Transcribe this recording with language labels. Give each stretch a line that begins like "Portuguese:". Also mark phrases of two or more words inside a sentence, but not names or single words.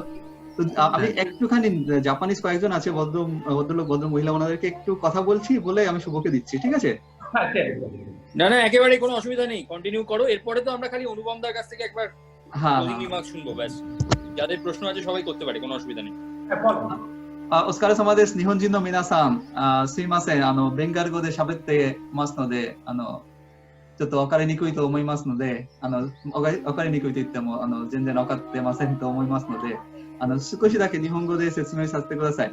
Bangla: তো আমি একটুখানি জাপানিজ কয়েকজন আছে ভদ্রলোক ভদ্র মহিলা, ওনাদেরকে একটু কথা বলছি বলে আমি শুভকে দিচ্ছি, ঠিক আছে? না না, একেবারে কোনো অসুবিধা নেই, কন্টিনিউ করো। এরপরে তো আমরা খালি অনুপমদার কাছ থেকে একবার রিমার্ক শুনবো, ব্যাস। যাদের প্রশ্ন আছে সবাই করতে পারে, কোনো অসুবিধা নেই।
Japanese: お疲れ様です。日本人の皆さん、すいません。ベンガル語で喋ってますので、ちょっと分かりにくいと思いますので、分かりにくいと言っても、全然分かってませんと思いますので、少しだけ日本語で説明させてください。